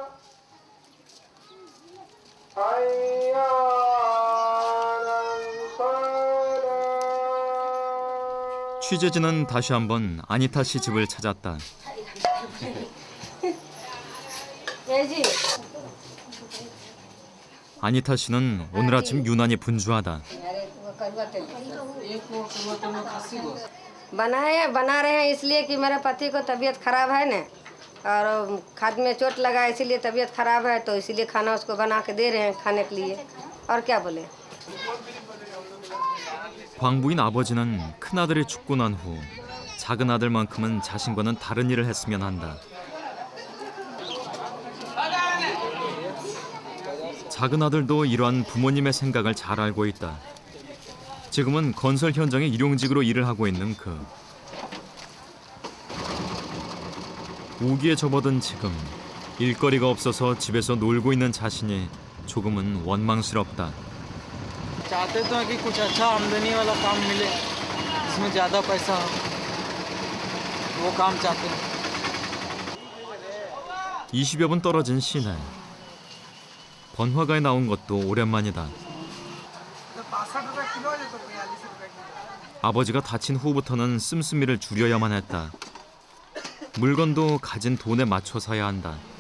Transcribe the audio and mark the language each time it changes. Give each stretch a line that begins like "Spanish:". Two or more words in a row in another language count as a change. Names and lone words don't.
Korean: 취재진은 다시 한번 아니타 씨 집을 찾았다. 아니타 씨는 오늘 아침 유난히 분주하다.
Hindi: बना रहे हैं इसलिए कि मेरे पति को तबीयत खराब है ना, और खाद में चोट लगा है इसीलिए तबीयत खराब है, तो इसीलिए खाना उसको बना के दे रहे हैं खाने के लिए। और क्या बोले?
Korean: 광부인 아버지는 큰아들이 죽고 난 후 작은 아들만큼은 자신과는 다른 일을 했으면 한다. 작은 아들도 이러한 부모님의 생각을 잘 알고 있다. 지금은 건설 현장의 일용직으로 일을 하고 있는 그. 우기에 접어든 지금 일거리가 없어서 집에서 놀고 있는 자신이 조금은 원망스럽다.
Hindi: चाहते तो हैं कि कुछ अच्छा आमदनी वाला काम मिले, इसमें ज़्यादा पैसा हो, वो काम चाहते हैं।
Korean: 20여 분 떨어진 시내. 번화가에 나온 것도 오랜만이다. 아버지가 다친 후부터는 씀씀이를 줄여야만 했다. 물건도 가진 돈에 맞춰 사야 한다.